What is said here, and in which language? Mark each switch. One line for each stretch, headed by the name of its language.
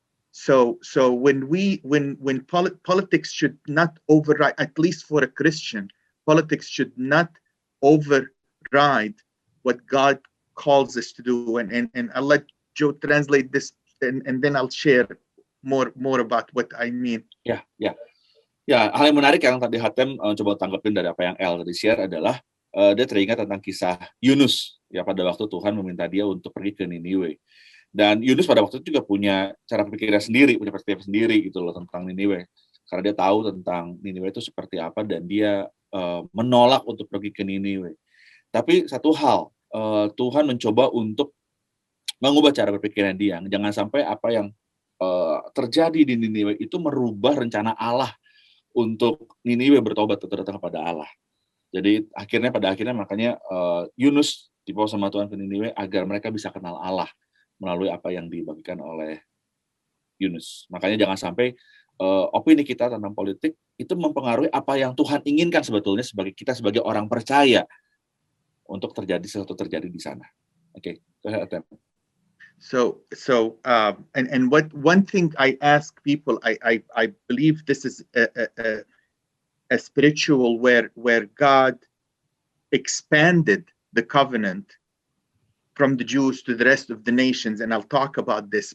English: So when politics should not override, at least for a Christian, politics should not override what God calls us to do. And I'll let Joe translate this, and then I'll share more about what I mean.
Indonesian: Ya, hal yang menarik yang tadi Hatem coba tanggapin dari apa yang El tadi share adalah dia teringat tentang kisah Yunus ya, pada waktu Tuhan meminta dia untuk pergi ke Niniwe. Dan Yunus pada waktu itu juga punya cara berpikirnya sendiri, punya perspektif sendiri gitu loh tentang Niniwe. Karena dia tahu tentang Niniwe itu seperti apa dan dia menolak untuk pergi ke Niniwe. Tapi satu hal, Tuhan mencoba untuk mengubah cara berpikirnya dia. Jangan sampai apa yang terjadi di Niniwe itu merubah rencana Allah untuk Niniwe bertobat atau datang kepada Allah. Jadi pada akhirnya makanya Yunus dibawa sama Tuhan ke Niniwe agar mereka bisa kenal Allah melalui apa yang dibagikan oleh Yunus. Makanya jangan sampai opini kita tentang politik itu mempengaruhi apa yang Tuhan inginkan sebetulnya sebagai orang percaya untuk sesuatu terjadi di sana.
English: Oke, go ahead, Atem. So and what one thing I ask people, I believe this is a spiritual where God expanded the covenant from the Jews to the rest of the nations, and I'll talk about this.